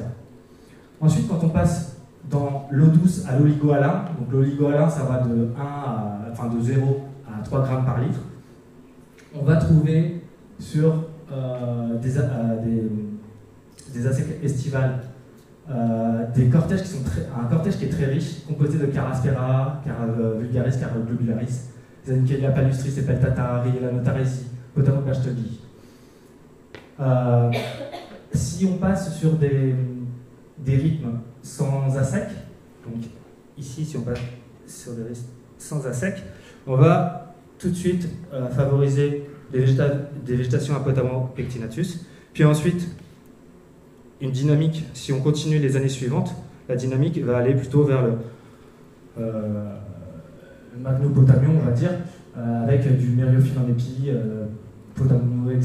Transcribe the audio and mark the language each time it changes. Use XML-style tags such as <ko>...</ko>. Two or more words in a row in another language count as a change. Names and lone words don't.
<fr>Ensuite, quand on passe dans l'eau douce à l'oligoalin, donc l'oligoalin, ça va de 0 à 3 grammes par litre, on va trouver sur des assecs estivales des cortèges un cortège qui est très riche, composé de Cara aspera, Cara vulgaris, Cara globularis, Zanichellia palustris, Epeltata, Riella notaresi, Potamoclashtoghi. Si on passe sur des rythmes sans assec, donc ici si on passe sur des rythmes sans assec, on va tout de suite favoriser des végétations à Potamopectinatus, puis ensuite une dynamique, si on continue les années suivantes, la dynamique va aller plutôt vers le Magnopotamion, on va dire, avec du Myriophylle en épi, Potamino, etc.</fr>